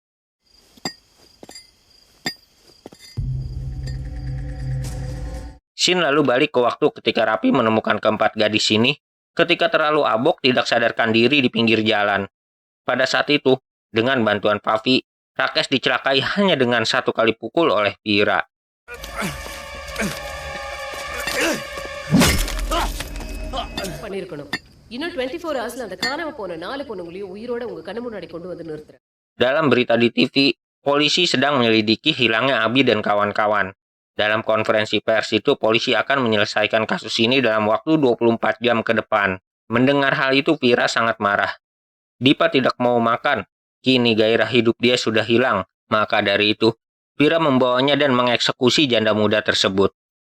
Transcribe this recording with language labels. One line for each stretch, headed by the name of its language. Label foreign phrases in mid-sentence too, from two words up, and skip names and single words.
Indonesian: Shin lalu balik ke waktu ketika Rapi menemukan keempat gadis ini, ketika terlalu abok tidak sadarkan diri di pinggir jalan. Pada saat itu, dengan bantuan Pavi, Rakes dicelakai hanya dengan satu kali pukul oleh Vira.
Tamil: பண்ணிருக்கணும். இன்னும் 24 ஹவர்ஸ்ல அந்த காணாம போன 4 பொண்ணுங்களையும் உயிரோட உங்க கண்ணு முன்னாடி கொண்டு வந்து நிறுத்துறேன்.
Indonesian: Dalam berita di TV, polisi sedang menyelidiki hilangnya Abi dan kawan-kawan. Dalam konferensi pers itu, polisi akan menyelesaikan kasus ini dalam waktu 24 jam ke depan. Mendengar hal itu, Vira sangat marah. Dipa tidak mau makan. Kini gairah hidup dia sudah hilang. Maka dari itu, Vira membawanya dan mengeksekusi janda muda tersebut.